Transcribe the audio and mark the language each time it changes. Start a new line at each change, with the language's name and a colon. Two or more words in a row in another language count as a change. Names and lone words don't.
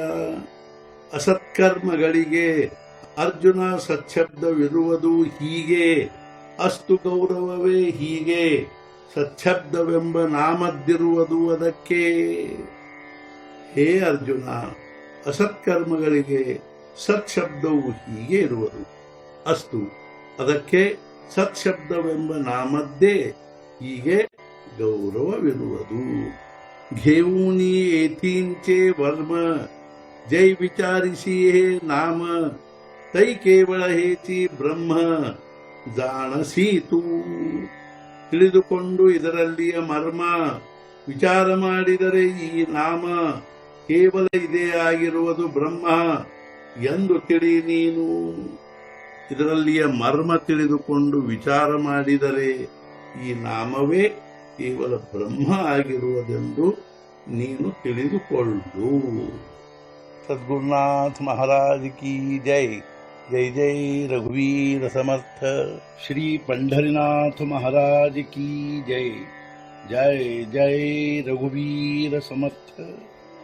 Kannada: ಅಸತ್ಕರ್ಮಗಳಿಗೆ ಅರ್ಜುನ ಸಚ್ಛಬ್ದವಿರುವುದು ಹೀಗೆ, ಅಸ್ತು ಗೌರವವೇ ಹೀಗೆ, ಸಚ್ಛಬ್ದವೆಂಬ ನಾಮದ್ದಿರುವುದು ಅದಕ್ಕೆ. ಹೇ ಅರ್ಜುನ, ಅಸತ್ಕರ್ಮಗಳಿಗೆ ಸತ್ಶಬ್ದವು ಹೀಗೆ ಇರುವುದು, ಅಸ್ತು ಅದಕ್ಕೆ ಸತ್ಶಬ್ದವೆಂಬ ನಾಮದ್ದೇ ಹೀಗೆ ಗೌರವವಿರುವುದು.
Marathi: घेऊनी येथींचे वर्म, जै विचारिसी हे नाम, तै केवळ हेची ब्रह्म जाणसी तू.
Kannada: ತಿಳಿದುಕೊಂಡು ಇದರಲ್ಲಿಯ ಮರ್ಮ ವಿಚಾರ ಮಾಡಿದರೆ ಈ ನಾಮ ಕೇವಲ ಇದೇ ಆಗಿರುವುದು ಬ್ರಹ್ಮ ಎಂದು ತಿಳಿ ನೀನು. ಇದರಲ್ಲಿಯ ಮರ್ಮ ತಿಳಿದುಕೊಂಡು ವಿಚಾರ ಮಾಡಿದರೆ ಈ ನಾಮವೇ ಕೇವಲ ಬ್ರಹ್ಮ ಆಗಿರುವುದೆಂದು ನೀನು ತಿಳಿದುಕೊಳ್ಳು.
Hindi: सद्गुरुनाथ महाराज की जय.
Marathi: जय जय रघुवीर समर्थ.
Hindi: श्री पंढरीनाथ महाराज की जय.
Marathi: जय जय रघुवीर समर्थ.